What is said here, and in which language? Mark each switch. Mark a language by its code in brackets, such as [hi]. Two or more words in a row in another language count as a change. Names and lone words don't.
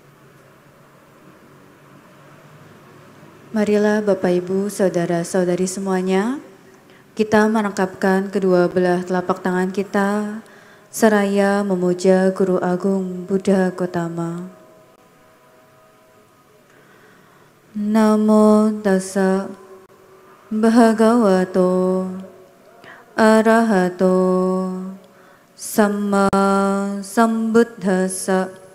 [id] Marilah Bapak Ibu, Saudara-saudari semuanya, kita merangkapkan kedua belah telapak tangan kita seraya memuja Guru Agung Buddha Gotama. [pi] Namo tassa bhagavato arahato samma sambuddhassa.